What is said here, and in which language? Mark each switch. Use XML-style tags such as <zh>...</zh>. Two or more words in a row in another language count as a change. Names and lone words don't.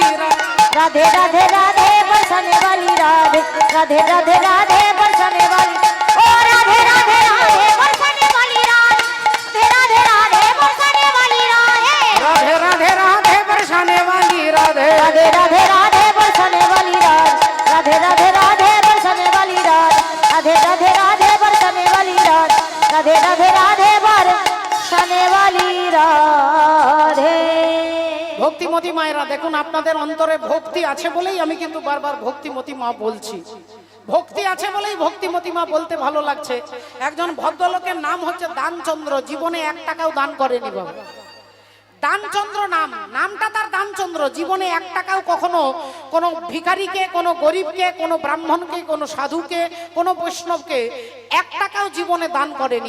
<hi>राधे राधे राधे बरसने वाली राधे राधे राधे राधे बरसने वाली ओ राधे राधे राधे बरसने वाली राधे राधे राधे बरसने वाली राधे राधे राधे राधे परेशाने वाली राधे राधे राधे राधे बरसने वाली राधे राधे राधे बरसने वाली राधे राधे राधे बरसने वाली राधे राधे राधे बरसने वाली राधे</hi> <bn>ভক্তিমতী মায়েরা দেখুন আপনাদের অন্তরে ভক্তি আছে বলেই আমি কিন্তু বারবার ভক্তিমতী মা বলছি ভক্তি আছে বলেই ভক্তিমতী মা বলতে ভালো লাগছে একজন ভদ্রলোকের নাম হচ্ছে দানচন্দ্র জীবনে 1 টাকাও দান করেনি বাবা দানচন্দ্র নামটা তার দানচন্দ্র জীবনে 1 টাকাও কখনো কোনো ভিখারিকে কোনো গরিবকে কোনো ব্রাহ্মণকে কোনো সাধুকে কোনো বৈষ্ণবকে 1 টাকাও জীবনে দান করেনি</bn>